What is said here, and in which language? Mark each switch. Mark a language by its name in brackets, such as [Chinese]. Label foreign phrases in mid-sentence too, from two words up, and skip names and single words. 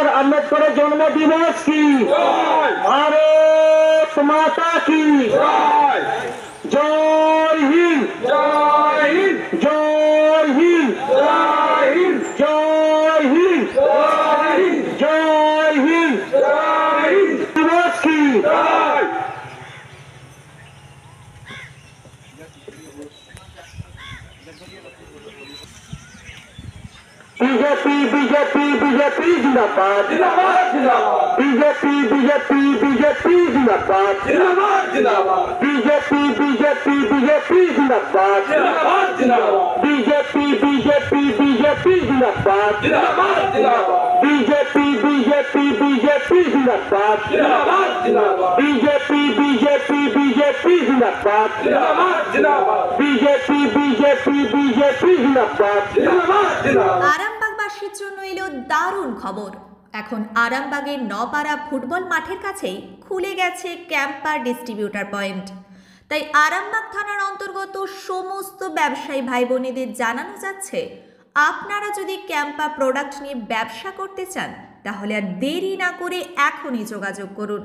[Bangla] আম্বেদকরের জন্মদিবস কি। ভারত মাতা কি। জয় হিন্দ, জয় হিন্দ, জয় হিন্দ, জয় হিন্দ, জয় হিন্দ, জয় হিন্দ, জয় হিন্দ। দিবস কি। [Hindi] बीजेपी बीजेपी बीजेपी जिंदाबाद, बीजेपी बीजेपी बीजेपी जिंदाबाद, बीजेपी बीजेपी बीजेपी जिंदाबाद, बीजेपी बीजेपी बीजेपी जिंदाबाद, बीजेपी बीजेपी बीजेपी जिंदाबाद, बीजेपी बीजेपी बीजेपी जिंदाबाद, बीजेपी बीजेपी बीजेपी जिंदाबाद। [Bangla] আরামবাগবাসীর জন্য এলো দারুণ খবর। এখন আরামবাগের নপাড়া ফুটবল মাঠের কাছেই খুলে গেছে ক্যাম্পা ডিস্ট্রিবিউটার পয়েন্ট। তাই আরামবাগ থানার অন্তর্গত সমস্ত ব্যবসায়ী ভাই বোনেদের জানানো যাচ্ছে, আপনারা যদি ক্যাম্পা প্রোডাক্ট নিয়ে ব্যবসা করতে চান তাহলে আর দেরি না করে এখনই যোগাযোগ করুন।